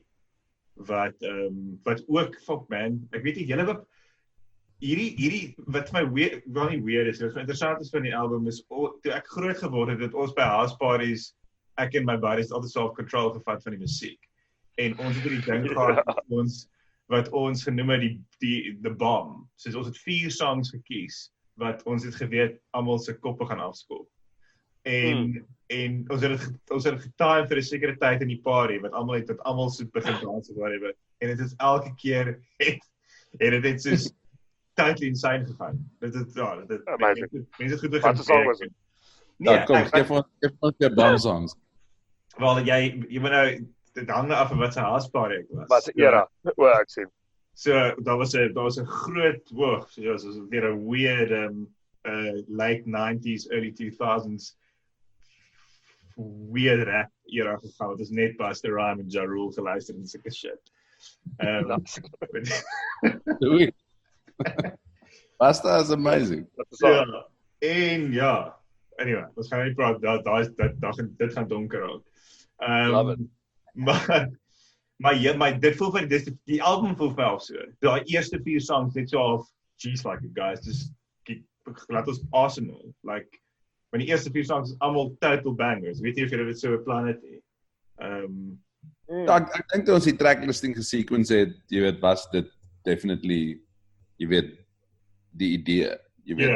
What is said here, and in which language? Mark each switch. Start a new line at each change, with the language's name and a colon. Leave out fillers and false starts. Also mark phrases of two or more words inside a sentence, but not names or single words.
Afrikaans: Wat ook, fuck man, ek weet nie, julle wat hierdie wat vir my wel nie weird is, wat interessant is van die album is, toe ek groot geword het ons by
English: house parties,
Afrikaans: ek en my buddies altyd self-control gevat van die musiek. En ons het die ding gehad wat ons genoem het
English: the bomb.
Afrikaans: Soos ons het 4 songs gekies, wat ons het geweet, almal se koppe gaan afskop. En ons het getime vir 'n sekere tyd in die party, wat almal so begin dans of whatever. En dit is elke keer het soos
English: totally insane
Afrikaans: gegaan. Mense het goed begin. Wat 'n song was dit? Nee, kom, geef ons die bomb songs. Wel, jy moet nou, dit hang af van wat se
English: house party
Afrikaans: ek was. Wat 'n era, ek sien. So, daar was 'n groot, soos weer 'n
English: weird, late 90s, early 2000s, weird rap era
Afrikaans: gegaan, het is net Busta Rhymes en Ja Rule geluister en sulke shit.
English: Busta is amazing.
Afrikaans: Ja, anyway, ons gaan nie praat, dit gaan donker raak. Maar dit voel vir die album voel vir my of so. Daai eerste 4 songs net so half, geez,
English: like it guys, just
Afrikaans: laat ons Arsenal, like, want die eerste 4 songs is almal
English: total bangers.
Afrikaans: Weet jy of jy dit so beplan het nie? Ek dink toe ons die tracklisting gesequence het, jy weet, was dit definitely, jy weet, die idee, jy weet.